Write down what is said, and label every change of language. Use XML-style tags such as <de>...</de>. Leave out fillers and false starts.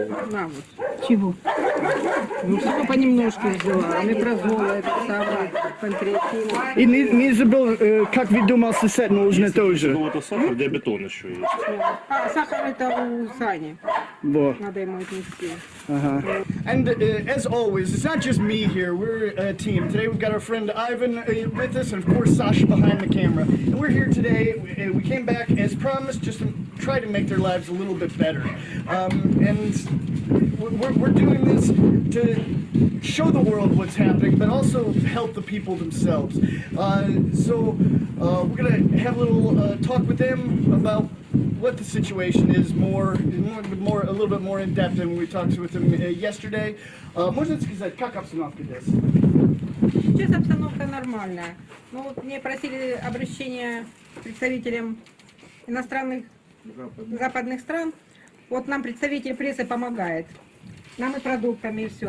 <ru>На вот. Чего? Ну, всего понемножку взяла. Омепразол, это самое, панкреатин. И не забыл, как вы думал, сосед нужно тоже. Ну, это сахар, диабетон еще есть. А сахар это у Сани. Вот. Надо ему отнести.</ru> <en>And as always, it's not just me here, we're a team. Today we've got our friend Ivan with us, and of course Sasha behind the camera. And we're here today, we came back as promised, just to try to make their lives a little bit better. And we're doing this to show the world what's happening, but also help the people themselves. So we're gonna have a little talk with them about what the situation is a little bit more in depth than we talked with them yesterday.</en> <ru>Можно сказать, как обстановка здесь? Сейчас обстановка нормальная. Ну вот мне просили обращения представителям иностранных западных стран. Вот нам представитель прессы помогает. Нам и продуктами, и все.</ru>